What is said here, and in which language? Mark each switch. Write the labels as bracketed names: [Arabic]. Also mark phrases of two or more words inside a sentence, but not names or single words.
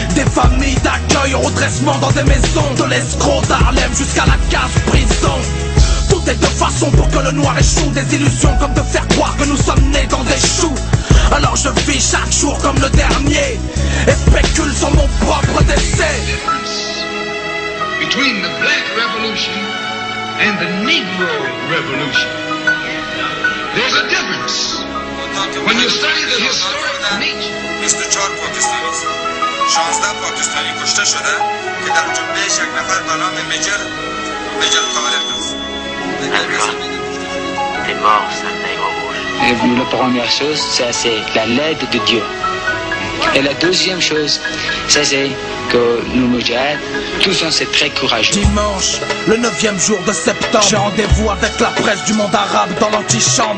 [French] Des familles d'accueil au redressement dans des maisons, de l'escroc d'Harlem jusqu'à la case prison. Tout est de façon pour que le noir échoue, des illusions comme de faire croire que nous sommes nés dans des choux. Alors je vis chaque jour comme le dernier et spécule sur mon propre décès. [English] Between the Black Revolution and the Negro Revolution, there's a difference. When you study the historic nature. [Persian] مثل 4 پاکستانی 16 پاکستانی کشته شده که در جملهش یک نفر به نام مجر طارق است. [French] T'es mort, sale nègre rouge. La première chose, ça c'est la l'aide de Dieu. Et la deuxième chose, ça c'est que nous Moudjahid, tous on c'est très courageux. Dimanche, le 9e jour de septembre, j'ai rendez-vous avec la presse du monde arabe dans l'antichambre.